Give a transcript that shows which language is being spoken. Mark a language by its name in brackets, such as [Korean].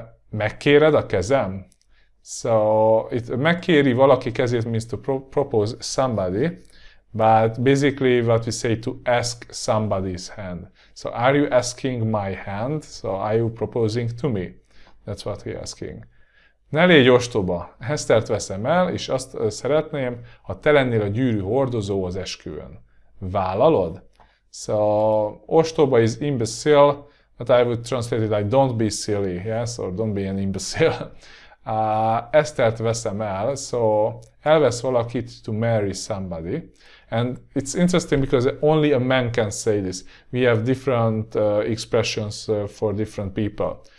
[English] Megkéred a kezem? So megkéri valaki kezét means to propose somebody, but basically what we say to ask somebody's hand. So are you asking my hand? So are you proposing to me? That's what we're asking. [Hungarian] Ne légy ostoba, Hesztert veszem el, és azt szeretném, ha te lennél a gyűrű hordozó az esküvőn. Vállalod? [English] So ostoba is imbecile, but I would translate it like don't be silly, yes, or don't be an imbecile. Esztert veszem el, so elvesz valakit to marry somebody. And it's interesting because only a man can say this. We have different expressions for different people.